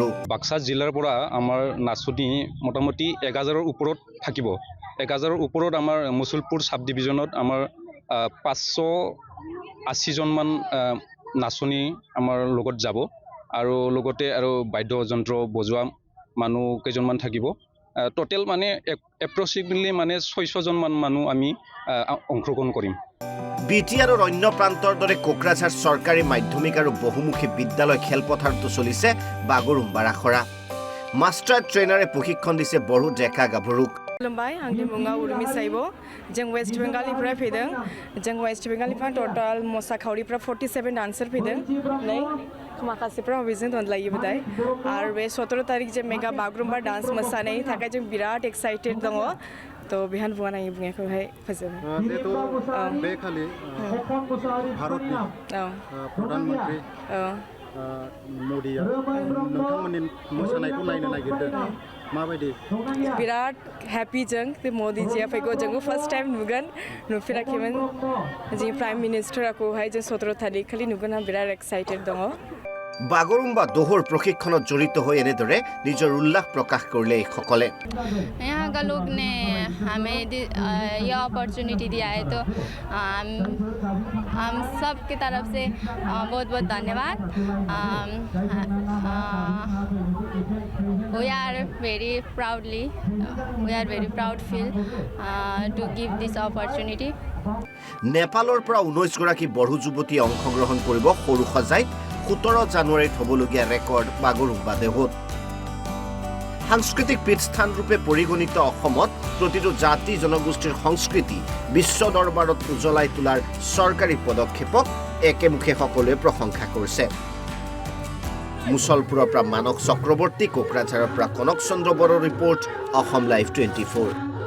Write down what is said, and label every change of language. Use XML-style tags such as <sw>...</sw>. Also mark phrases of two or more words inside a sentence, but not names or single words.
<as>বাক্সা জিলাৰ পৰা আমাৰ নাচনী মোটামুটি 1000ৰ ওপৰত থাকিব 1000ৰ ওপৰত আমাৰ মুছলপুৰ সাব ডিভিজনত আমাৰ 580 জন মান নাচনী আমাৰ লগত যাব আৰু লগতে আৰু বাদ্যযন্ত্ৰ বজোৱা মানুহ কেইজনমান থাকিব টোটেল মানে এপ্ৰক্সিমেটলি মানে 600 জন মান মানুহ আমি অংশগ্ৰহণ কৰিম বিটিআৰৰ অন্য প্ৰান্তৰ দৰে কোকৰাঝাৰ চৰকাৰী মাধ্যমিক আৰু বহুমুখী বিদ্যালয় খেলপথাৰতো চলিছে বাগৰুম্বাৰ আখৰা মাষ্টাৰ ট্ৰেইনাৰে প্ৰশিক্ষণ দিছে বড়ো ডেকা গাভৰুক</as> <brx>खुलुमबाय आंनि मुङा उर्मि साइबो जों वेस्ट बेंगलनिफ्राय फैदों जों वेस्ट बेंगलनिफ्राय टोटाल मोसाखावरिफ्रा 47 डान्सार फैदों नै माखासेफ्रा हबिजों दोनलायो दाय आरो बे 17 तारिख जे मेगा बागरुम्बा डान्स मोसानायनि थाखाय जों बिराद एक्साइटेड दङ तो बेहान बुंनाय बुंनायखौहाय फोजोबो बे खालि भारतनि प्रधानमन्त्री मदिया नोंथांमोननि मोसानायखौ नायनो नागिरदों माबायदि बिराद हेपी जों बे मदिजिया फैगौ जों</brx> <en>first time</en> <brx>नुगोन नुफेराखैमोन जों</brx> <en>prime ministerखौहाय</en> <brx>जों 17 तारिख खालि नुगोन आं बिराद एक्साइटेड दङ</brx> <as>বাগৰুম্বা দোহৰ প্ৰশিক্ষণত জড়িত হৈ এনেদৰে নিজৰ উল্লাস প্ৰকাশ কৰিলে এইসকলে</as> <hi>यहाँ का लोग ने हमें ये अपॉर्चुनिटी दिया है तो हम सब की तरफ से बहुत बहुत धन्यवाद</hi> <en>we are very proud feel to give this opportunity</en> <as>নেপালৰ পৰা 19 গৰাকী বড়ো যুৱতীয়ে অংশগ্ৰহণ কৰিব সৰুসজাইত 17 জানুৱাৰীত হ'বলগীয়া ৰেকৰ্ড বাগৰুম্বা দেহত সাংস্কৃতিক পীঠস্থান ৰূপে পৰিগণিত অসমত প্ৰতিটো জাতি জনগোষ্ঠীৰ সংস্কৃতি বিশ্ব দৰবাৰত উজ্বলাই তোলাৰ চৰকাৰী পদক্ষেপক একেমুখে সকলোৱে প্ৰশংসা কৰিছে মুছলপুৰৰ পৰা মানস চক্ৰৱৰ্তী কোকৰাঝাৰৰ পৰা কনক চন্দ্ৰ বড়োৰ ৰিপৰ্ট অসম লাইভ 24</as>